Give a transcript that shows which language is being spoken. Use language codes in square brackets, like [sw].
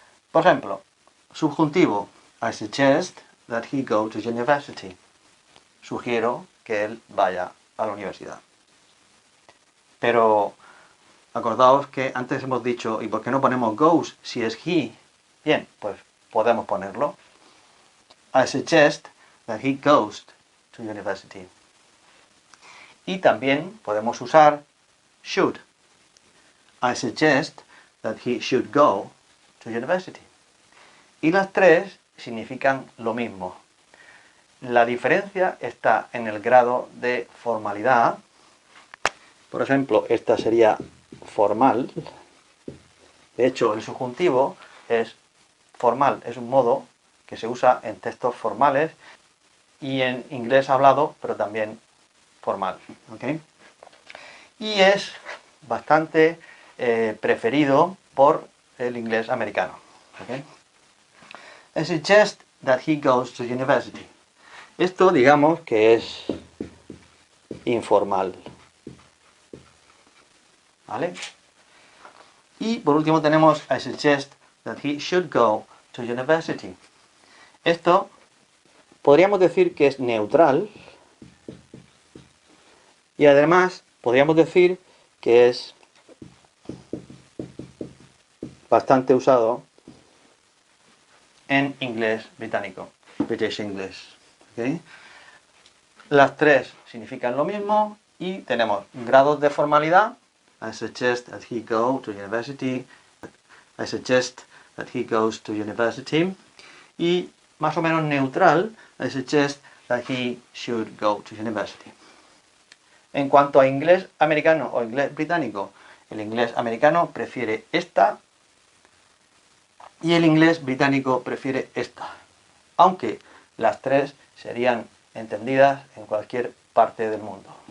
[es] Por ejemplo, subjuntivo, [en] I suggest that he go to university. [es] Sugiero que él vaya a la universidad. Pero acordaos que antes hemos dicho, ¿y por qué no ponemos goes si es he? Bien, pues podemos ponerlo. [en] I suggest that he goes to university. [es] Y también podemos usar should. [en] I suggest that he should go to university. [es] Y las tres significan lo mismo. La diferencia está en el grado de formalidad. Por ejemplo, esta sería formal. De hecho, el subjuntivo es formal, es un modo que se usa en textos formales y en inglés hablado, pero también formal. ¿Okay? Y es bastante preferido por el inglés americano. [en] ¿Okay? I suggest that he goes to university. [es] Esto digamos que es informal. ¿Vale? Y por último tenemos [en] I suggest that he should go to university. [es] Esto podríamos decir que es neutral y además podríamos decir que es bastante usado en inglés británico, British English. ¿Okay? Las tres significan lo mismo y tenemos grados de formalidad. [en] I suggest that he go to university. I suggest that he goes to university. [es] Y más o menos neutral, [en] I suggest that he should go to university. [es] En cuanto a inglés americano o inglés británico, el inglés americano prefiere esta y el inglés británico prefiere esta, aunque las tres serían entendidas en cualquier parte del mundo.